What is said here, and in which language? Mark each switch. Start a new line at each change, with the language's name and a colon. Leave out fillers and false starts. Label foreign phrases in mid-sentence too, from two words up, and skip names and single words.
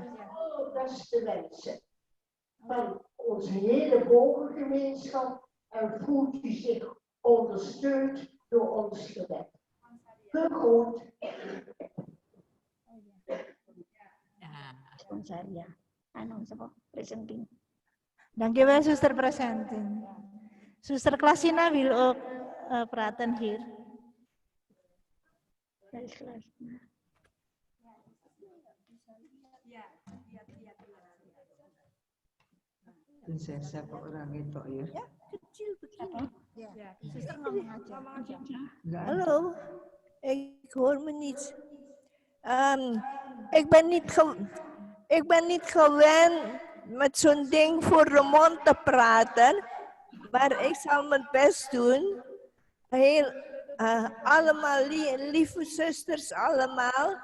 Dutch: beste wensen van onze hele bogengemeenschap en voelt u zich ondersteund door ons gebed. Gegroet. Sponsaria aan onze presenting. Dank u wel, zuster presenting. Zuster Klasina wil ook praten hier.
Indonesian: Siapa orang itu ya? Ya, kecil begini. Ya, zuster ngomong aja.
Dutch: Hallo, ik hoor me niet. Ik ben niet gewend met zo'n ding voor de mond te praten, maar ik zal mijn best doen. Allemaal lieve zusters, allemaal.